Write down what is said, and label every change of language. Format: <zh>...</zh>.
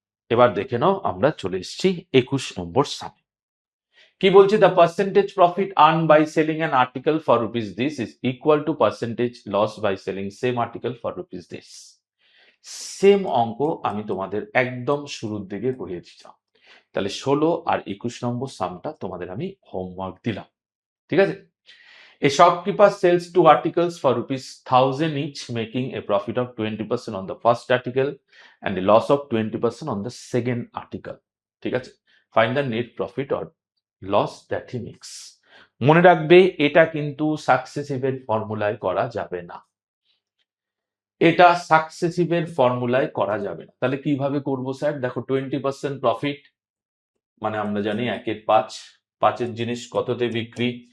<bn>এবার দেখে নাও আমরা চলে এসেছি 21 নম্বর সামে। কি বলছে,</bn> <en>The percentage profit earn by selling an article for rupees this is equal to percentage loss by selling same article for rupees this.</en> <bn>Same অঙ্ক আমি তোমাদের একদম শুরুর দিকে করিয়ে দিলাম। তাহলে 16 আর 21 নম্বর সামটা তোমাদের আমি হোমওয়ার্ক দিলাম। ঠিক আছে?</bn> <en>A shopkeeper sells 2 articles for ₹1,000 each, making a profit of 20% on the first article and a loss of 20% on the second article.</en> <bn>ঠিক আছে?</bn> <en>Find the net profit or loss that he makes.</en> <bn>মনে রাখবে এটা কিন্তু সাকসেসিভের ফর্মুলায় করা যাবে না। এটা সাকসেসিভের ফর্মুলায় করা যাবে না। তাহলে কিভাবে করব স্যার? দেখো 20% প্রফিট মানে আমরা জানি 1-এর 5, 5-এর জিনিস কততে বিক্রি?</bn>